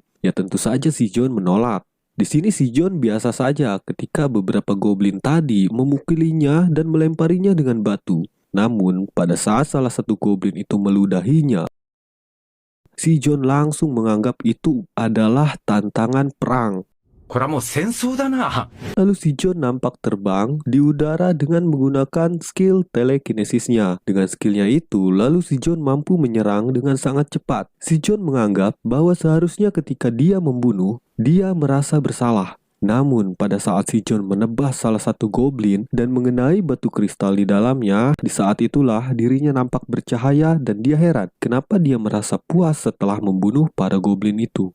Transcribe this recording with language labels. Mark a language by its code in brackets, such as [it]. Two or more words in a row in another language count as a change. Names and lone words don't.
[id] Ya tentu saja si John menolak. Di sini si John biasa saja ketika beberapa goblin tadi memukulinya dan melemparinya dengan batu. Namun, pada saat salah satu goblin itu meludahinya, si John langsung menganggap itu adalah tantangan perang. [ja] これはもう戦争だな。 [id] Lalu si John nampak terbang di udara dengan menggunakan skill telekinesisnya. Dengan skillnya itu, lalu si John mampu menyerang dengan sangat cepat. Si John menganggap bahwa seharusnya ketika dia membunuh, dia merasa bersalah. Namun, pada saat si John menebas salah satu goblin dan mengenai batu kristal di dalamnya, di saat itulah dirinya nampak bercahaya dan dia heran kenapa dia merasa puas setelah membunuh para goblin itu.